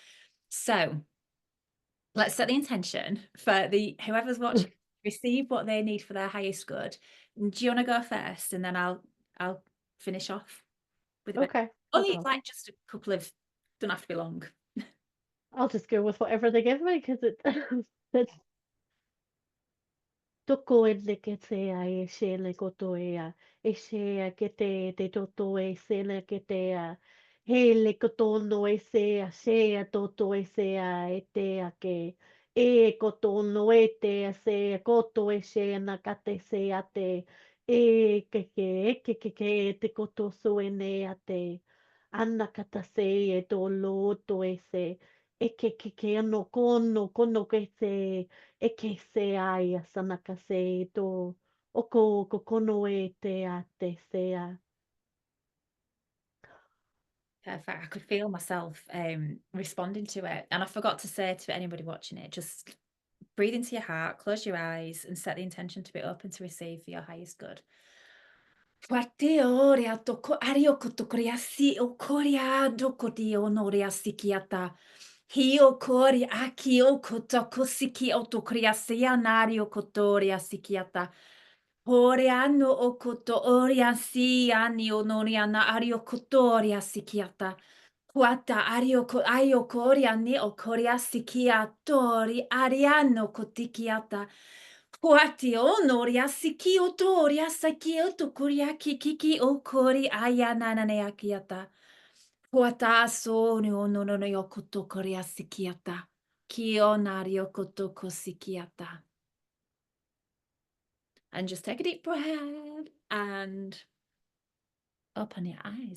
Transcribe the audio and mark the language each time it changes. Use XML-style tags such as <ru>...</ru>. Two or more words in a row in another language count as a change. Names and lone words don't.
<en>So let's set the intention for the whoever's watching receive what they need for their highest good. Do you want to go first, and then I'll finish off with a bit. Okay, no Only problem. like just a couple of, don't have to be long. I'll just go with whatever they give me because it it's toko e leke te a e shele koto e she a ke te toto e sele ke te he le koto no e se a she a toto e se a e te a ke e koto no e te a se a koto e she na ka te se a te e ke e te koto so e ne a te ana ka ta se e tō loto e se e ke ano kono ke se e ke se ai a sanaka se tō ko kono e te a te se a. Perfect. I could feel myself responding to it. And I forgot to say to anybody watching it, just breathe into your heart, close your eyes, and set the intention to be open to receive for your highest good. Wate ore a toko ari o kotokoria si o koria doko di onoria sikiata. Hi o kori aki o kotoko siki o tokoria sia nari o kotoria sikiata. Hore anno o koto oria si ani o noriana ari o kotoria sikiata. Kuata ari o ko ai o koria ni o koria sikia tori ariano kotikiata. Kuati o noria siki o toria saki o tokuria kikiki o kori ayana nane akiata. Kuata so ni o no no no yo koto koria sikiata. Ki o nari o koto kosikiata. And just take a deep breath and open your eyes.</en>